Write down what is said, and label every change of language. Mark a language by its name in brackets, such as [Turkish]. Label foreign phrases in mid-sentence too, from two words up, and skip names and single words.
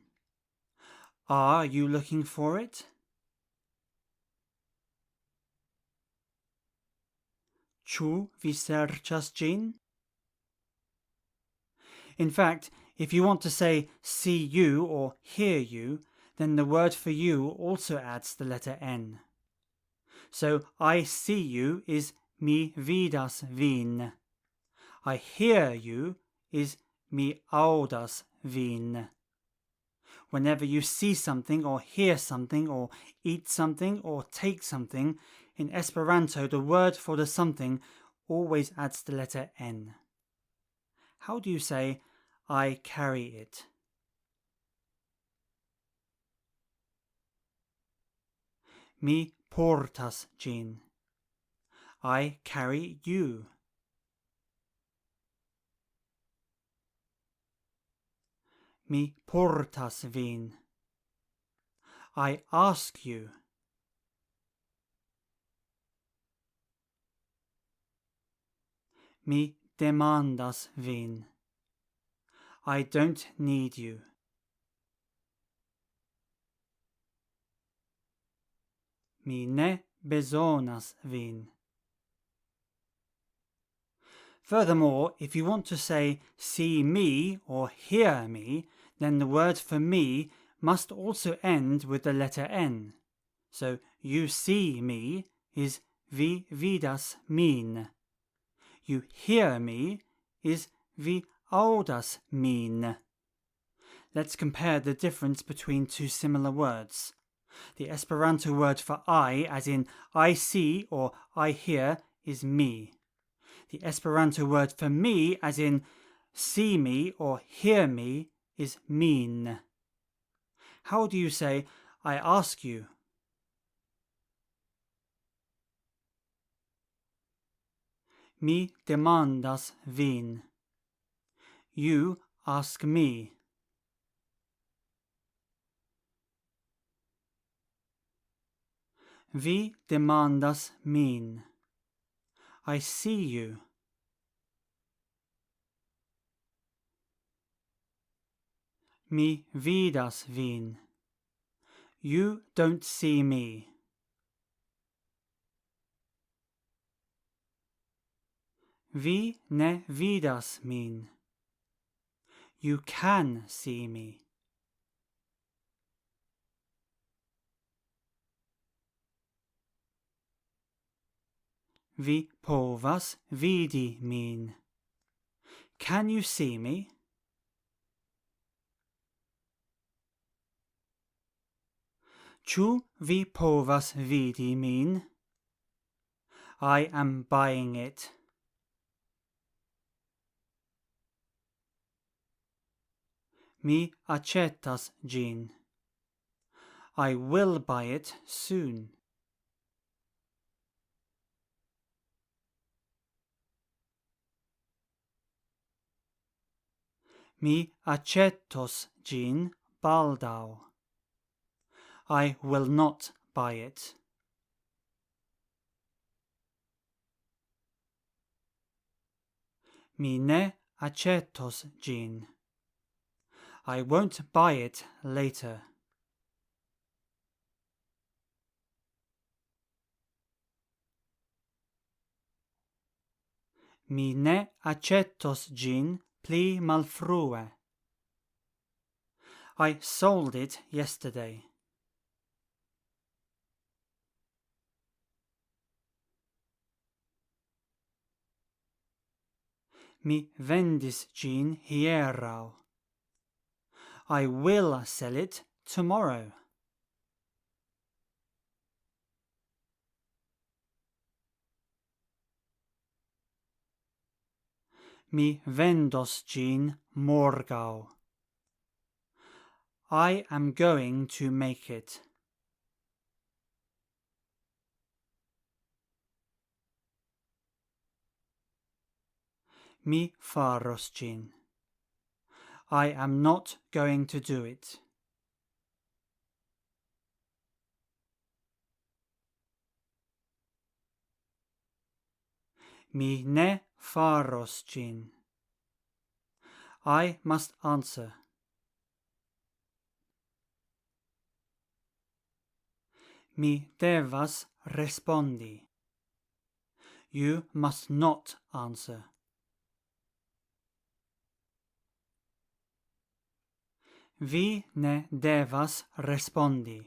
[English] Are you looking for it? [Esperanto] Ĉu vi serĉas gin? [English] In fact, if you want to say see you or hear you, then the word for you also adds the letter N. So I see you is [Esperanto] mi vidas vin. [English] I hear you is [Esperanto] mi aŭdas vin. [English] Whenever you see something or hear something or eat something or take something, in Esperanto the word for the something always adds the letter N. How do you say, I carry it? [Esperanto] Mi portas gin. [English] I carry you. [Esperanto] Mi portas vin. [English] I ask you. [Esperanto] Mi demandas vin. [English] I don't need you. [Esperanto] Mi ne bezonas vin. [English] Furthermore, if you want to say see me or hear me, then the word for me must also end with the letter N. So you see me is [Esperanto] vi vidas min. [English] You hear me is [Esperanto] vi aŭdas min. [English] Let's compare the difference between two similar words. The Esperanto word for I, as in I see or I hear, is mi. The Esperanto word for me, as in see me or hear me, is min. How do you say, I ask you? [Esperanto] Mi demandas vin. [English] You ask me. [Esperanto] Vi demandas min. [English] I see you. [Esperanto] Mi vidas vin. [English] You don't see me. [Esperanto] Vi ne vidas min. [English] You can see me. [Esperanto] Vi povas vidi min. [English] Can you see me? [Esperanto] Ĉu vi povas vidi min? [English] I am buying it. [Esperanto] Mi aĉetas ĝin. [English] I will buy it soon. [Esperanto] Mi aĉetos ĝin baldaŭ. [English] I will not buy it. [Esperanto] Mi ne aĉetos ĝin. [English] I won't buy it later. [Esperanto] Mi ne aĉetos ĝin pli malfrue. [English] I sold it yesterday. [Esperanto] Mi vendis ĝin hieraŭ. [English] I will sell it tomorrow. [Esperanto] Mi vendos ĝin morgaŭ. [English] I am going to make it. [Esperanto] Mi faros ĝin. [English] I am not going to do it. [Esperanto] Mi ne faros ĝin. [English] I must answer. [Esperanto] Mi devas respondi. [English] You must not answer. [Esperanto] Vi ne devas respondi.